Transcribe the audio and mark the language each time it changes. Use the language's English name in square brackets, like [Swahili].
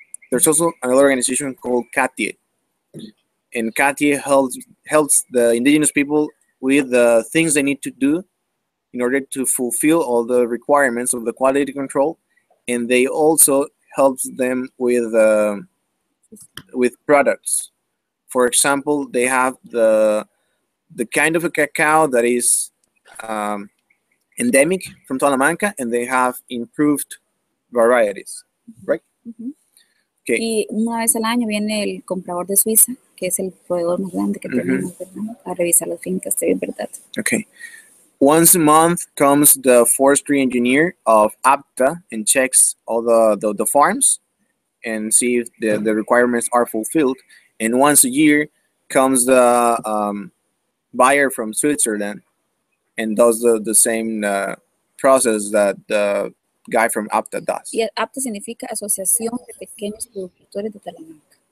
[English] There's also another organization called CATIE, and CATIE helps the indigenous people with the things they need to do in order to fulfill all the requirements of the quality control, and they also helps them with products. For example, they have the kind of a cacao that is endemic from Talamanca, and they have improved varieties, right? Okay. [Spanish] Y una vez al año viene el comprador de Suiza, que es el proveedor más grande que tenemos, ¿verdad? A revisar las fincas, de verdad. [English] Okay. Once a month comes the forestry engineer of APTA and checks all the farms and see if the requirements are fulfilled. And once a year comes the buyer from Switzerland and does the same process that the guy from APTA does. [Spanish] Y APTA significa Asociación de Pequeños Productores de Talamanca.